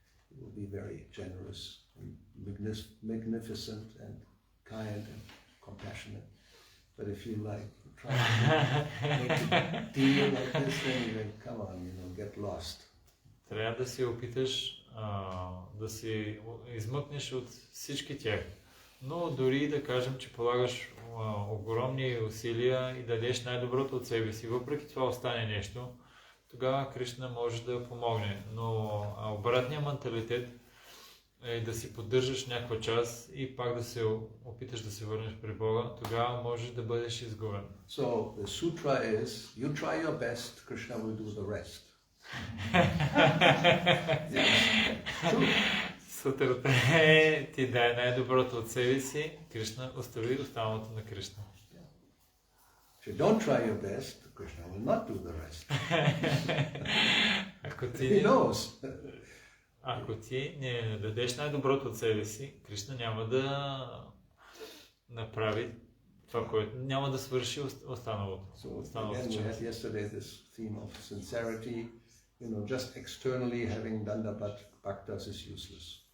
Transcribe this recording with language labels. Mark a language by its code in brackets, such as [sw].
[en] He will be very generous, and magnificent, and kind and compassionate. But if you try to make a deal like this, then you come on, get lost. [bg] Трябва да си опиташ да си измъкнеш от всички тях. Но дори да кажем, че полагаш огромни усилия и дадеш най-доброто от себе си, въпреки това остане нещо, тогава Кришна може да помогне. Но обратният менталитет е да си поддържаш някаква част и пак да се опиташ да се върнеш при Бога, тогава можеш да бъдеш изгубен. [en] So the sutra is, you try your best, Krishna will do the rest. [bg] Сутрата е ти дай най-доброто от себе си, Кришна остави останалото на Кришна. [en] If you don't try your best, Krishna will not do the rest. He knows. [bg] Ако ти не дадеш най-доброто от себе си, Кришна няма да направи това, което няма да свърши останалото. [en] So again, we had yesterday this theme of sincerity, just externally having dandavat bhaktas is useless.